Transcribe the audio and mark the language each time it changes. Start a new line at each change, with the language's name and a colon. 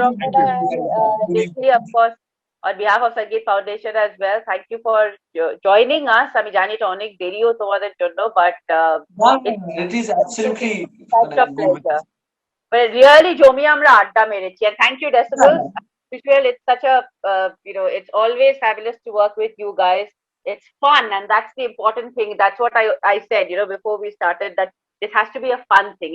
English: Ramana and Rishi, of course, on behalf of Sangeet Foundation as well. Thank you for joining us.
Bangla: আমি জানি এটা অনেক দেরিও তোমাদের জন্য, but
English: It is absolutely such a pleasure. But really জমিয়ে আমরা আড্ডা মেরেছি, and thank you Decibels. Visual, it's such a you know, it's always fabulous to work with you guys. It's fun, and that's the important thing. That's what I said, you know, before we started, that this has to be a fun thing.